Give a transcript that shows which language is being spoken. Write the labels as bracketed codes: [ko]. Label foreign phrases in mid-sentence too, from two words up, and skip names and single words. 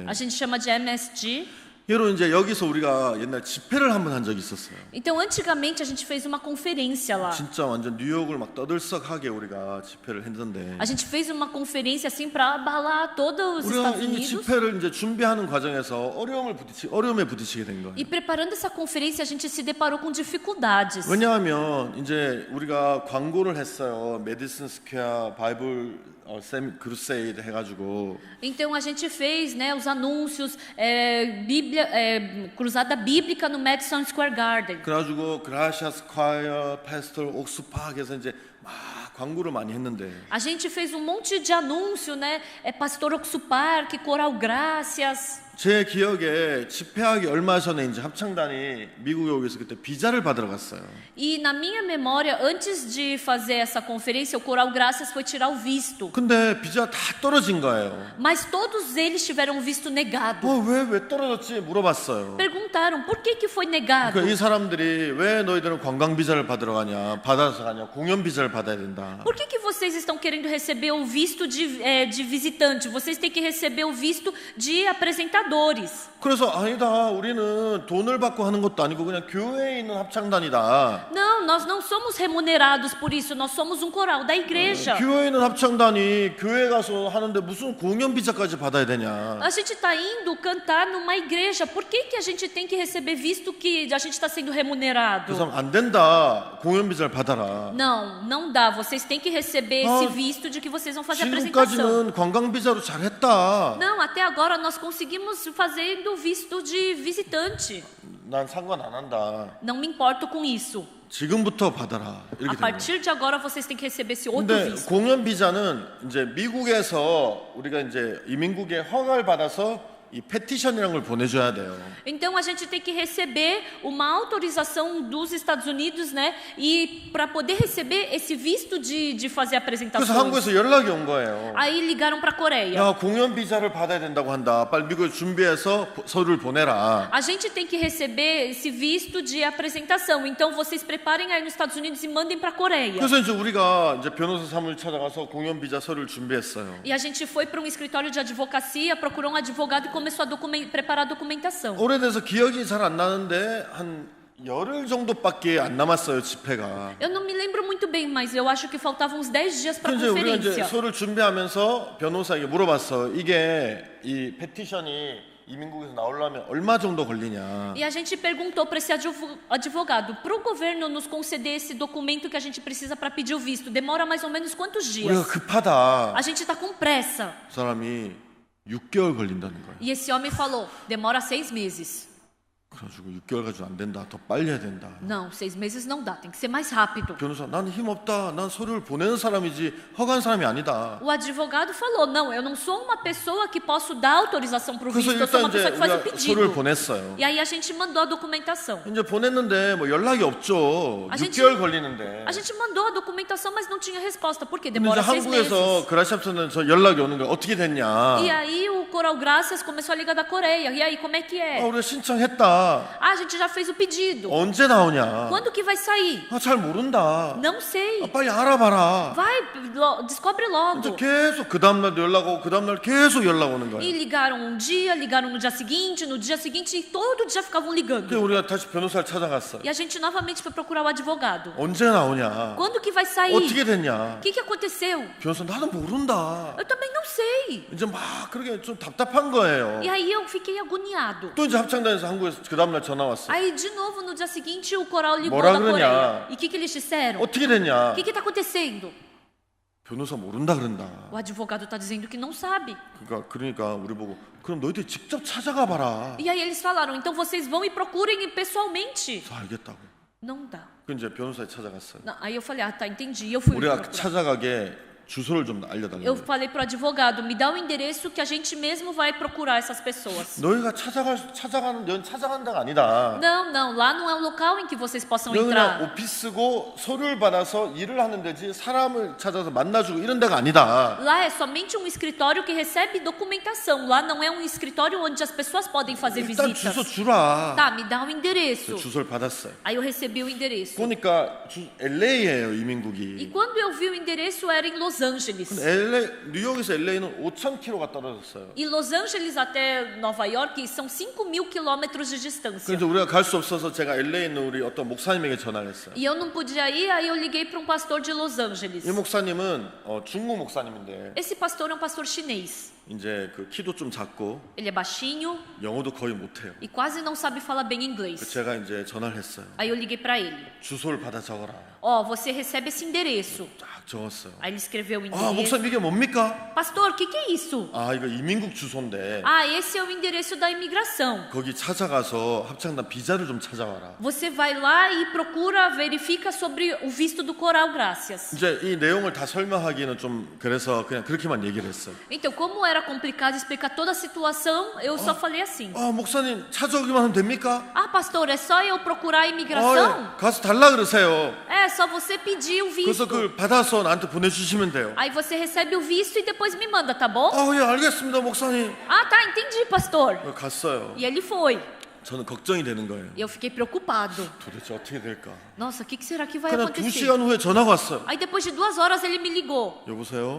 [pt] A gente chama de MSG. [ko] 예로 이제 여기서 우리가 옛날 집회를 한번 한 적이 있었어요. [pt] Então, antigamente a gente fez uma conferência lá. [ko] 진짜 완전 뉴욕을 막 떠들썩하게 우리가 집회를 했는데 [pt] A gente fez uma conferência assim para abalar todos os [ko] 우리가 [pt] Estados [ko] 이 [pt] Unidos. [ko] 집회를 이제 준비하는 과정에서 어려움에 부딪히게 된 거예요. [pt] E preparando essa conferência, a gente se deparou com dificuldades. [ko] 왜냐하면 이제 우리가 광고를 했어요. 메디슨 스퀘어 [en] Bible crusade [ko] 해가지고 [pt] Então a gente fez, né, os anúncios, cruzada bíblica no Madison Square Garden. [ko] 그래가지고 그라시아 스콰이어 패스톨 옥스팍에서 이제 막 광고를 많이 했는데 [pt] A gente fez um monte de anúncio, né? Pastor Oxupar, Coral Gracias. [ko] 제 기억에 집회하기 얼마 전에 이제 합창단이 미국에 오기 그때 비자를 받으러 갔어요. [pt] E na minha memória, antes de fazer essa conferência, o Coral Graças foi tirar o visto. [ko] 근데 비자 다 떨어진 거예요. [pt] Mas todos eles tiveram o visto negado. [ko] 왜 떨어졌지 물어봤어요. [pt] Perguntaram por que foi negado. [ko] 그러니까 이 사람들이 왜 너희들은 관광 비자를 받으러 가냐, 받아서 가냐, 공연 비자를 받아야 된다. [pt] Por que vocês estão querendo receber o visto de visitante? Vocês têm que receber o visto de apresentadores. [ko] 그래서 아니다, 우리는 돈을 받고 하는 것도 아니고 그냥 교회에 있는 합창단이다. [pt] Não, nós não somos remunerados por isso. Nós somos um coral da igreja. [ko] 교회에 있는 합창단이 교회 가서 하는데 무슨 공연 비자까지 받아야 되냐? [pt] A gente está indo cantar numa igreja. Por que a gente tem que receber visto que a gente está sendo remunerado? [ko] 그래서 안 된다, 공연 비자를 받아라. [pt] Não, não dá. Vocês têm que receber esse visto de que vocês vão fazer a apresentação. [ko] 지금까지는 관광 비자로 잘했다. [pt] Não, até agora nós conseguimos fazendo visto de visitante. [ko] 난 상관 안 한다. [pt] Não me importo com isso. [ko] 지금부터 받아라. [pt] A [ko] 이렇게 된 거예요. [pt] partir de agora vocês têm que receber esse outro [ko] 근데 [pt] visto. [ko] 공연 비자는 이제 미국에서 우리가 이제 이민국의 허가를 받아서 이 패티션이라는 걸 보내줘야 돼요. [pt] Então a gente tem que receber uma autorização dos Estados Unidos, né? E para poder receber esse visto de fazer [ko] 그래서 [pt] apresentações. [ko] 한국에서 연락이 온 거예요. [pt] Aí ligaram para a Coreia. [ko] 야, 공연 비자를 받아야 된다고 한다. 빨리 미국에 준비해서 서류를 보내라. [pt] A gente tem que receber esse visto de apresentação. Então vocês preparem aí nos Estados Unidos e mandem para a Coreia. [ko] 그래서 이제 우리가 이제 변호사 사무실 찾아가서 공연 비자 서류를 준비했어요. [pt] E a gente foi para um escritório de advocacia, procurou um advogado e começou a preparar a documentação. [ko] 오래돼서 기억이 잘 안 나는데 한 열흘 정도밖에 안 남았어요, 집회가. [pt] Eu não me lembro muito bem, mas eu acho que faltavam uns 10 dias para a [ko] 이제 우리가 이제 [pt] conferência. [ko] 서류를 준비하면서 변호사에게 물어봤어. 이게 이 패티션이 이민국에서 나오려면 얼마 정도 걸리냐. [pt] E a gente perguntou para esse advogado, para o governo nos conceder esse documento que a gente precisa para pedir o visto, demora mais ou menos quantos [ko] 우리가 [pt] dias? [ko] 급하다. [pt] A gente está com pressa. [ko] 그 사람이 6개월 걸린다는 거예요. [pt] E esse homem falou, demora 6 meses. [ko] 그래가지고 6개월 가지고 안 된다. 더 빨리 해야 된다. [pt] Não, 6 meses não dá, tem que ser mais rápido. [ko] 변호사, 나는 힘 없다. 난 서류를 보내는 사람이지 허가한 사람이 아니다. [pt] O advogado falou, não, eu não sou uma pessoa que posso dar autorização para o [ko] 그래서 [pt] visto, eu sou [ko] 일단 [pt] uma [ko] 이제 [pt] pessoa que faz o [ko] 우리가 서류를 [pt] pedido. [ko] 보냈어요. [pt] E aí a gente mandou a documentação. [ko] 이제 보냈는데 뭐 연락이 없죠. 아, 6개월 걸리는데. [pt] A gente mandou a documentação, mas não tinha resposta. Por quê? [ko] 근데 이제 [pt] Demora 6 [ko] 한국에서 [pt] meses. [ko] 그라시아프는 저 연락이 오는 거야. 어떻게 됐냐? [pt] E aí o Coral Graças começou a ligar da Coreia. E aí, como é que é? [ko] 우리가 신청했다. [pt] Ah, a gente já fez o pedido. [ko] 언제 나오냐? [pt] Quando que vai sair? [ko] 잘 모른다. [pt] Não sei. [ko] 빨리 알아봐라. [pt] Vai, descobre [ko] 이제 [pt] logo. [ko] 계속 그 다음날도 연락 오고 그 다음날 계속 연락 오는 [pt] E [ko] 거예요. [pt] ligaram um dia, ligaram no dia seguinte, e todo dia ficavam [ko] 그래서 [pt] ligando. [ko] 우리가 다시 변호사를 찾아갔어요. [pt] E a gente novamente foi procurar o advogado. [ko] 언제 나오냐? [pt] Quando que vai sair? [ko] 어떻게 됐냐? [pt] O que aconteceu? [ko] 변호사 나는 모른다. [pt] Eu também não sei. [ko] 이제 막 그렇게 좀 답답한 거예요. [pt] E aí eu fiquei agoniado. [ko] 또 이제 합창단에서 한국에서 그 다음날 전화 왔어. [pt] Aí, de novo, no dia seguinte, o coral ligou [ko] 뭐라 [pt] da [ko] 그러냐? [pt] Coreia. E o que eles disseram? [ko] 어떻게 됐냐? [pt] O que está acontecendo? [ko] 변호사 모른다 그런다. [pt] O advogado está dizendo que não sabe. [ko] 그러니까 우리 보고 그럼 너희들 직접 찾아가 봐라. [pt] E aí eles falaram, então vocês vão e procurem pessoalmente. [ko] 그래서 알겠다고. [pt] Não dá. [ko] 그 이제 변호사에 찾아갔어요. [pt] Não, aí eu falei, ah, tá, entendi. Eu fui [ko] 우리가 [pt] procurar. [ko] 찾아가게 주소를 좀 [pt] Eu [ko] 알려달라고. [pt] falei pro advogado, me dá o endereço que a gente mesmo vai procurar essas pessoas. [ko] 너희가 찾아가는 데가 아니다. [pt] Não, não, lá não é o local em que vocês possam [ko] 너희는 [pt] entrar. [ko] 오피스고 서류를 받아서 일을 하는 데지 사람을 찾아서 만나주고 이런 데가 아니다. [pt] Lá é somente um escritório que recebe documentação. Lá não é um escritório onde as pessoas podem fazer [ko] 일단 주소 [pt] visitas. [ko] 주라. [pt] Tá, me dá o endereço. [ko] 주소를 받았어요. [pt] Aí eu recebi o endereço. [ko] 보니까 LA예요 [pt] E [ko] 이민국이. [pt] quando eu vi o endereço era em Los Angeles. [ko] 뉴욕에서 LA는 5,000km가 떨어졌어요. [pt] E Los Angeles até Nova York são 5.000 quilômetros de distância. [ko] 그래서 우리가 갈 수 없어서 제가 LA에 있는 우리 어떤 목사님에게 전화를 했어요. [pt] E eu não podia ir, aí eu liguei para um pastor de Los Angeles. [ko] 이 목사님은 중국 목사님인데 [pt] Esse pastor é um pastor chinês. [ko] 이제 그 키도 좀 작고 [pt] Ele é baixinho [ko] 영어도 거의 못해요. [pt] e quase não sabe falar bem inglês. [ko] 제가 이제 전화를 했어요. [pt] Aí eu liguei para ele. [ko] 주소를 받아 적어라. [pt] Ó, você recebe esse endereço. [ko] 딱 적었어요. [pt] Aí ele escreveu o [ko] 아 [pt] endereço. [ko] 목사님 이게 뭡니까? [pt] Pastor, o que é isso? [ko] 아 이거 이민국 주소인데 [pt] Ah, esse é o endereço da imigração. [ko] 거기 찾아가서 합창단 비자를 좀 찾아와라. [pt] Você vai lá e procura, verifica sobre o visto do Coral Gracias. [ko] 이제 이 내용을 다 설명하기는 좀 그래서 그냥 그렇게만 얘기를 했어요. [pt] Então, como era complicado explicar toda a situação, eu só falei assim. [ko] 아 목사님 찾아오기만 하면 됩니까? [pt] Ah, pastor, é só eu procurar a [ko] 아, [pt] imigração? [ko] 예. 가서 달라 그러세요. [pt] É, só você pedir o [ko] 그래서 [pt] visto. [ko] 그걸 받아서 나한테 보내주시면 돼요. [pt] Aí você recebe o visto e depois me manda, tá bom? [ko] 아, 예, 알겠습니다, 목사님. [pt] Ah, tá, entendi, pastor. [ko] 갔어요. [pt] E ele foi. [ko] 저는 걱정이 되는 거예요. [pt] Eu fiquei preocupado. [ko] 도대체 어떻게 될까? [pt] Nossa, o que será que vai [ko] 그냥 [pt] acontecer? [ko] 2시간 후에 전화가 왔어요. [pt] Aí depois de 2 horas ele me ligou. [ko] 여보세요?